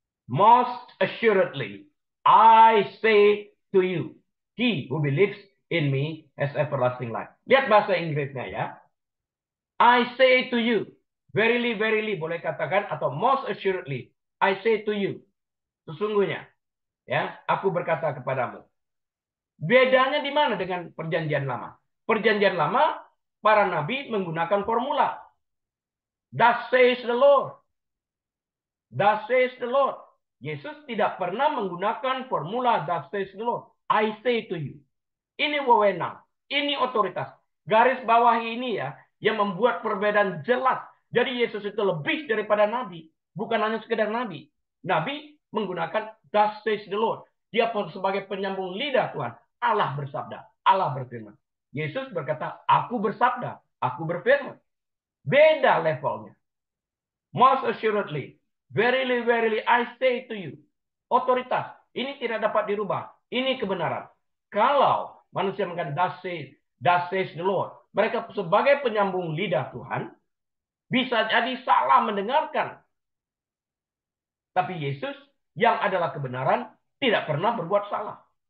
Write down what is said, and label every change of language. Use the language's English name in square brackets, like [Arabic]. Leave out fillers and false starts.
[English] Most assuredly, I say to you, he who believes in me has everlasting life. [Indonesian] Lihat bahasa Inggrisnya ya. [English] I say to you, verily, verily, [Indonesian] boleh katakan, atau [English] most assuredly, I say to you, [Indonesian] sesungguhnya, ya, aku berkata kepadamu. Bedanya di mana dengan perjanjian lama? Perjanjian lama, para nabi menggunakan formula. [English] Thus says the Lord. Thus says the Lord. [Indonesian] Yesus tidak pernah menggunakan formula [English] thus says the Lord. I say to you. [Indonesian] Ini wewenang. Ini otoritas. Garis bawah ini ya, yang membuat perbedaan jelas. Jadi Yesus itu lebih daripada nabi. Bukan hanya sekedar nabi. Nabi menggunakan [English] thus says the Lord. [Indonesian] Dia sebagai penyambung lidah Tuhan. Allah bersabda. Allah berfirman. Yesus berkata, aku bersabda. Aku berfirman. Beda levelnya. [English] Most assuredly. Verily, verily, I say to you. [Indonesian] Otoritas. Ini tidak dapat dirubah. Ini kebenaran. Kalau manusia mengatakan [English] thus says the Lord. [Indonesian] Mereka sebagai penyambung lidah Tuhan, bisa jadi salah mendengarkan. Tapi Yesus yang adalah kebenaran, tidak pernah berbuat salah.